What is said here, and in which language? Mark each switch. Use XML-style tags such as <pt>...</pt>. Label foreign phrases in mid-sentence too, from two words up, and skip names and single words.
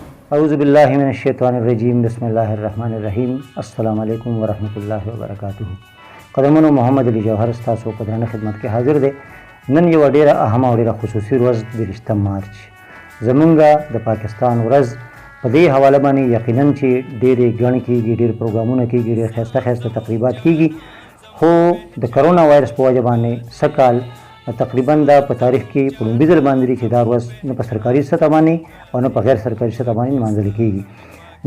<ar>اعوذ باللہ من الشیطان الرجیم بسم اللہ الرحمن الرحیم السلام علیکم ورحمۃ اللہ وبرکاتہ.</ar> <ps>قدمونو محمد علی جوهر ستاسو په درنه خدمت کې حاضر دی. نن یو ډیره اهمه او ډیره خصوصي ورځ د 20 مارچ زمونږ د پاکستان ورځ په دې حواله باندې یقینا چې ډېرې ګڼې کېږي، ډېر پروګرامونه کېږي، ډېر ښایسته ښایسته تقریبات کېږي، خو د کرونا وایرس په وجه باندې سږ تقریبا دا په تاریخ کې په لومړي ځل باندې دی چې دا ورځ نه په سرکاري سطح باندې او نه په غیر سرکاري سطح باندې نمانځل کېږي.</ps>